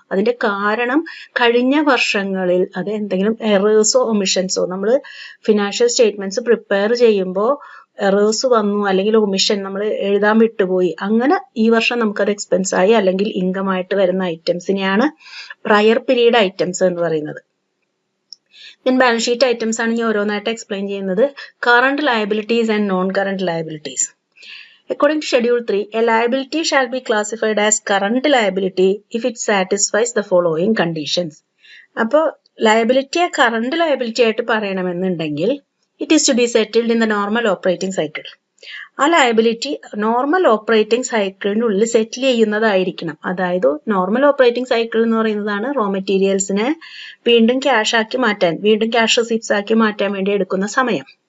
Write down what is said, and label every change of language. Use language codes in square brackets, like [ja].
[ml] അതിന്റെ കാരണം കഴിഞ്ഞ വർഷങ്ങളിൽ അത് എന്തെങ്കിലും എറേഴ്സോ ഒമിഷൻസോ നമ്മൾ ഫിനാൻഷ്യൽ സ്റ്റേറ്റ്മെന്റ്സ് പ്രിപ്പയർ ചെയ്യുമ്പോൾ എറേഴ്സ് വന്നു അല്ലെങ്കിൽ ഒമിഷൻ നമ്മൾ എഴുതാൻ വിട്ടുപോയി, അങ്ങനെ ഈ വർഷം നമുക്കത് എക്സ്പെൻസ് ആയി അല്ലെങ്കിൽ ഇൻകം ആയിട്ട് വരുന്ന ഐറ്റംസിനെയാണ് പ്രയർ പീരീഡ് ഐറ്റംസ് എന്ന് പറയുന്നത്. ഞാൻ ബാലൻസ് ഷീറ്റ് ഐറ്റംസ് ആണ് ഞാൻ ഓരോന്നായിട്ട് എക്സ്പ്ലെയിൻ ചെയ്യുന്നത്. [en] Current liabilities and non current liabilities. According to Schedule 3, a liability shall be classified as current liability if it satisfies the following conditions. [ml] അപ്പോൾ ലയബിലിറ്റിയെ കറണ്ട് ലയബിലിറ്റി ആയിട്ട് പറയണമെന്നുണ്ടെങ്കിൽ [en] It is to be settled in the normal operating cycle. [ml] ആ liability normal operating സൈക്കിളിനുള്ളിൽ സെറ്റിൽ ചെയ്യുന്നതായിരിക്കണം. അതായത് normal operating cycle എന്ന് പറയുന്നതാണ് raw മെറ്റീരിയൽസിനെ വീണ്ടും cash ആക്കി മാറ്റാൻ, വീണ്ടും ക്യാഷ് റെസിപ്റ്റ്സ് ആക്കി മാറ്റാൻ വേണ്ടി എടുക്കുന്ന സമയം.